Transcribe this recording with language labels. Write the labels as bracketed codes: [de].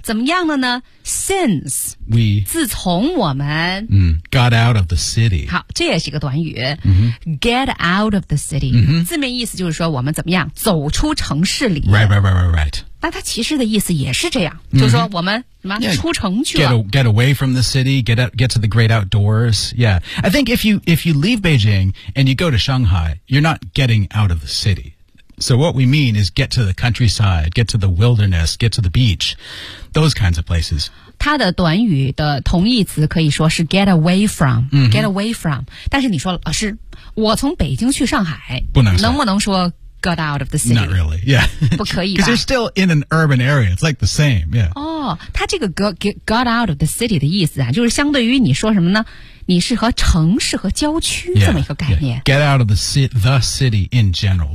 [zh] 怎么样了呢 ？Since [en] we [zh] 自从我们、 [en] got out of the city. [zh] 好，这也是一个短语、 mm-hmm. [en] Get out of the city.、 Mm-hmm. [zh] 字面意思就是说我们怎么样走出城市里 [en] Right, right, right, right, right [zh] 那它其实的意思也是这样，就是说我们什么、出城去了。 [en] Get away from the city, get to the great outdoors. Yeah. I think if you leave Beijing and you go to Shanghai, you're not getting out of the city. So what we mean is get to the countryside, get to the wilderness, get to the beach, those kinds of places. [zh] 它的短语的同义词可以说是 [en] get away from,、get away from. [zh] 但是你说老师我从北京去上海不能说。能不能说 [en] get out of the city? Not really, yeah. [zh] 不可以吧。 [en] Because you're still in an urban area, it's like the same, yeah. [zh] 哦它这个 [en] get out of the city [zh] 的意思啊就是相对于你说什么呢你是和城市和郊区这么一个概念。 [en] Yeah, get out of the city in general.